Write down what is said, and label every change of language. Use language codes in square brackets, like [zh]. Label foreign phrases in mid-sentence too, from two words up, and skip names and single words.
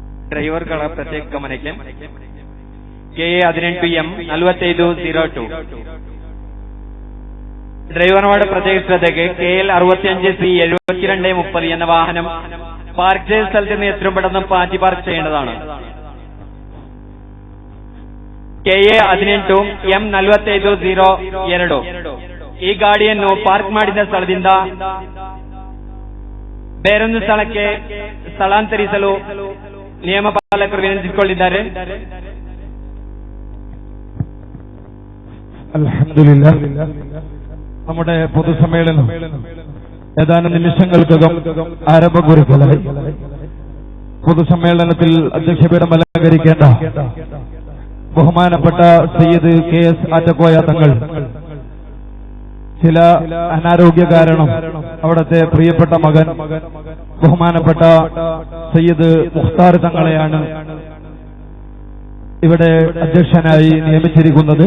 [kn] ಡ್ರೈವರ್ಗಳ ಪ್ರತ್ಯೇಕ ಗಮನಕ್ಕೆ [ml] KA18M 4502 ഡ്രൈവർമാരുടെ പ്രത്യേക ശ്രദ്ധയ്ക്ക് KL 65C7230 എന്ന വാഹനം പാർക്ക് ചെയ്ത സ്ഥലത്ത് നിന്ന് എത്രയും പെട്ടെന്ന് മാറ്റി പാർക്ക് ചെയ്യേണ്ടതാണ്. [kn] KA18M 4502 ಈ ಗಾಡಿಯನ್ನು ಪಾರ್ಕ್ ಮಾಡಿದ ಸ್ಥಳದಿಂದ ಬೇರೊಂದು ಸ್ಥಳಕ್ಕೆ ಸ್ಥಳಾಂತರಿಸಲು ನಿಯಮಪಾಲಕರು ವಿನಂತಿಸಿಕೊಂಡಿದ್ದಾರೆ. [ml] അൽഹംദുലില്ലാ, നമ്മുടെ പൊതുസമ്മേളനം ഏതാനും നിമിഷങ്ങൾക്കകം ആരംഭം കുറിക്കലായി. പൊതുസമ്മേളനത്തിൽ അധ്യക്ഷപീഠം അലങ്കരിക്കേണ്ട ബഹുമാനപ്പെട്ട സയ്യിദ് KS ആറ്റക്കോയ തങ്ങൾ ചില അനാരോഗ്യ കാരണം അവിടുത്തെ പ്രിയപ്പെട്ട മകൻ ബഹുമാനപ്പെട്ട സയ്യിദ് മുഖ്താർ തങ്ങളെയാണ് ഇവിടെ അധ്യക്ഷനായി നിയമിച്ചിരിക്കുന്നത്.